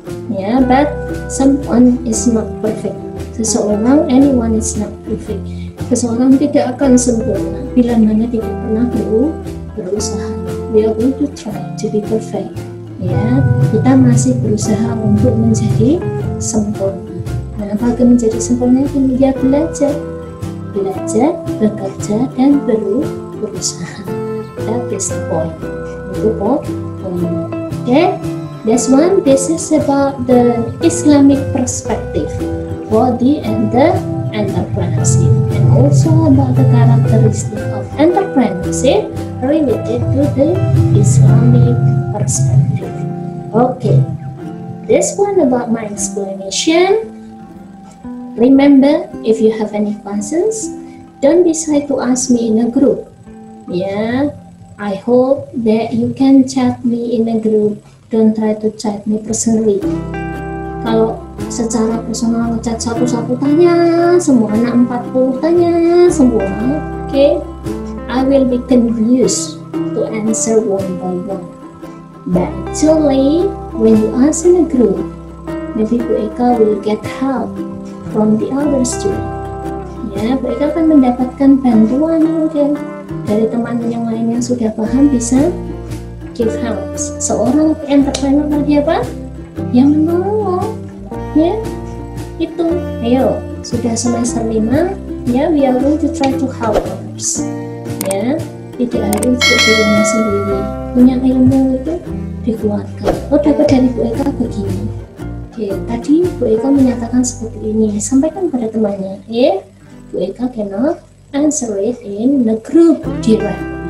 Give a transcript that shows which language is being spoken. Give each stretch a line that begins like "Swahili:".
English: Ya, but someone is not perfect. Anyone is not perfect.
Indonesian: Seseorang tidak akan sempurna bila mana tidak pernah berusaha.
English: We are going to try to be perfect.
Indonesian: Ya, kita masih berusaha untuk menjadi sempurna. Nah, bagaimana menjadi sempurna? Dia belajar, bekerja, dan berusaha.
English: That is the point.
Indonesian: Itu poinnya.
English: Okay, that's one. This is about the Islamic perspective for the entrepreneurship, and also about the characteristic of entrepreneurship related to the Islamic perspective. Okay, this one about my explanation. Remember, if you have any questions, don't be shy to ask me in a group. Yeah, I hope that you can chat me in a group. Don't try to chat me personally.
Indonesian: Kalau secara personal chat satu-satu tanya semua, anak 40 tanya semua, okay?
English: I will be confused to answer one by one. But actually, when you ask in a group, maybe Bu Eka will get help from the other student.
Indonesian: Ya, Bu Eka akan mendapatkan bantuan mungkin dari teman yang lain yang sudah paham, bisa
English: give help.
Indonesian: Seorang entrepreneur tadi apa? Yang menolong, ya. Itu, ayo, sudah semester 5, ya,
English: we are going to try to help others.
Indonesian: Ya, tidak harus dirinya sendiri. Punya ilmu itu dikeluarkan. Oh, dapat dari Bu Eka begini. Oke, tadi Bu Eka menyatakan seperti ini, sampaikan pada temannya.
English: Ya, Bu Eka cannot answer it in the group directly.